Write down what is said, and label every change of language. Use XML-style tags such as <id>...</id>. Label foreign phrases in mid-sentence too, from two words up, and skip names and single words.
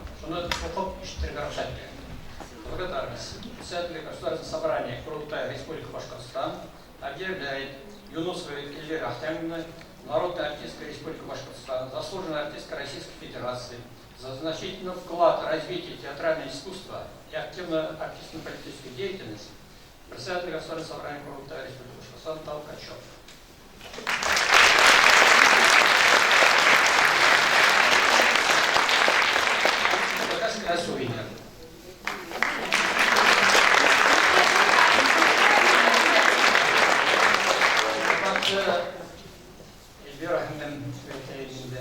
<tt>Шуны оқып ишетергә рөхсәт итегез.</tt> <ru>Благодарность. Председатель Государственного собрания Құрылтай Республики Башкортостан объявляет Юнусову Эльвиру Ахтямовну, народная артистка Республики Башкортостан, заслуженная артистка Российской Федерации, за значительный вклад в развитие театрального искусства и активную артистско-политическую деятельность председатель Государственного собрания Құрылтай Республики Башкортостан Толкачев. Сувенир.</ru> <tt>Эльвира рәхмәт әйтәйенде.</tt>